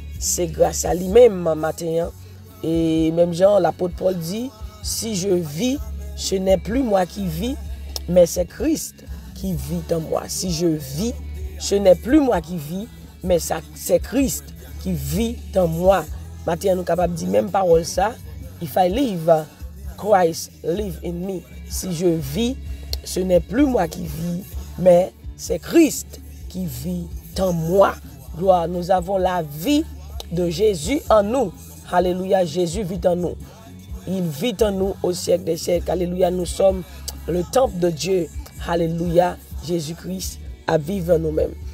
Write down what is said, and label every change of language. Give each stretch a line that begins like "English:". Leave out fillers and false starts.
French: C'est grâce à lui-même matin. Et même Jean, l'apôtre Paul dit, si je vis, ce n'est plus moi qui vis, mais c'est Christ qui vit en moi. Si je vis, ce n'est plus moi qui vis, mais c'est Christ qui vit en moi. Maintenant, nous sommes capables de dire même parole ça.
English: If I live, Christ live in me.
French: Si je vis, ce n'est plus moi qui vis, mais c'est Christ qui vit en moi. Gloire, nous avons la vie de Jésus en nous. Alléluia, Jésus vit en nous. Il vit en nous au siècle des siècles. Alléluia, nous sommes le temple de Dieu. Alléluia, Jésus-Christ a vivre en nous-mêmes.